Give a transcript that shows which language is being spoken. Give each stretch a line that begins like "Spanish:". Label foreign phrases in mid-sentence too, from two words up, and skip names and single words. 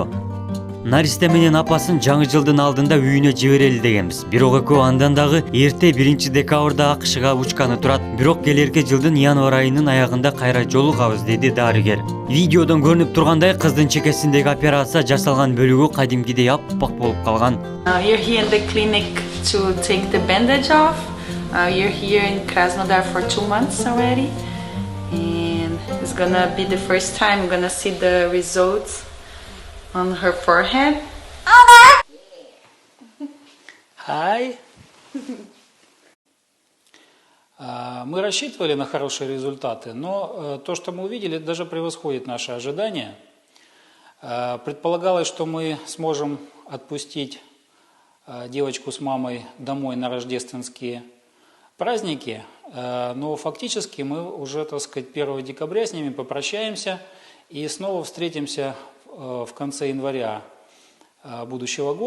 Kyrgyz: Наристе менен апасын жаңы жылдын алдында үйүнө жиберели дегенбиз. Бирок экөө андан дагы эрте 1 декабрда АКШга учканы турат. Бирок келерки жылдын январь айынын аягында кайра жолугабыз, деди дарыгер. Видеодон көрүнүп тургандай кыздын чекесиндеги операция жасалган бөлүгү кадимкидей аппак болуп калган.
English: You're here in the clinic to take the bandage off. You're here in Krasnodar for 2 months already. And it's gonna be the first time I'm gonna see the results on her forehead. Hi.
Russian: Мы рассчитывали на хорошие результаты, но то, что мы увидели, даже превосходит наши ожидания. Предполагалось, что мы сможем отпустить девочку с мамой домой на рождественские праздники, но фактически мы уже, так сказать, 1 декабря с ними попрощаемся и снова встретимся в конце января будущего года.